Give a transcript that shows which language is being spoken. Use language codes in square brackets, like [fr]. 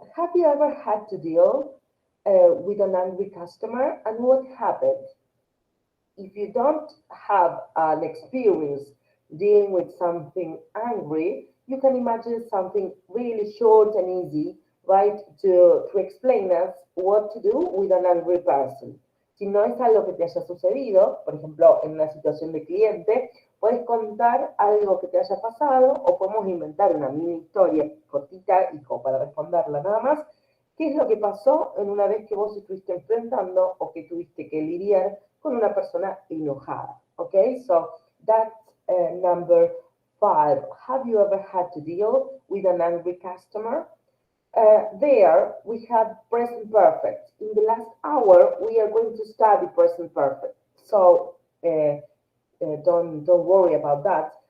[en] Have you ever had to deal with an angry customer, and what happened? If you don't have an experience dealing with something angry, you can imagine something really short and easy, right, to explain us what to do with an angry person. [es] Si no es algo que te haya sucedido, por ejemplo, en una situación de cliente, puedes contar algo que te haya pasado o podemos inventar una mini historia cortita y como para responderla nada más. ¿Qué es lo que pasó en una vez que vos estuviste enfrentando o que tuviste que lidiar con una persona enojada? [en] Okay, so that's number 5. Have you ever had to deal with an angry customer? There we had present perfect. In the last hour, we are going to study present perfect. So don't worry about that.